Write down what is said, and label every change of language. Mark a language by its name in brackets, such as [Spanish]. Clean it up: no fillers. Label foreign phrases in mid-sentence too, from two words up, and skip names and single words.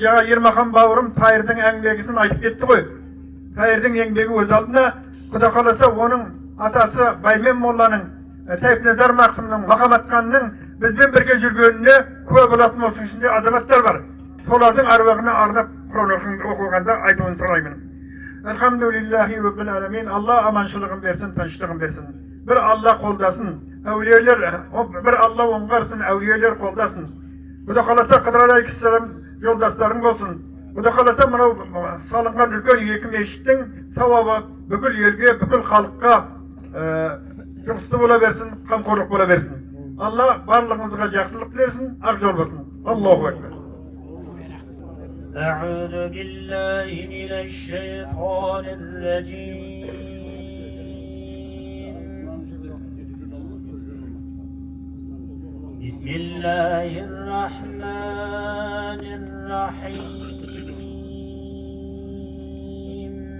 [Kazakh] Жаңа Ермахан бауырым Тайырдың әңгімесін айтып кетті ғой. Тайырдың еңбегі өз алдына, Құдай қаласа оның атасы Баймен молланың, Сайыпназар Мақсымның, Махаматханның бізбен бірге жүргеніне куә болатын осының ішінде азаматтар бар. Солардың аруағына арнап Құран оқылғанда айтуын сұраймын. [Arabic] الحمد لله رب العالمين. [Kazakh] Алла аманшылығын берсін, тыныштығын берсін. Bir Allah қолдасын, әулиелер, bir Allah оңғарсын, әулиелер қолдасын. Құдай қаласа Қыдыр алейхиссалам жолдастарың болсын. Құдай қаласа мынау салынған үлкен 2 мешіттің сауабы бүкіл елге, бүкіл халыққа жұмысты бола берсін, қамқорлық бола берсін. Алла барлығыңызға жақсылық тілерсін, ақ жол болсын. [Arabic] الله أكبر. أعوذ بالله من الشيطان الرجيم. بسم الله الرحمن الرحيم.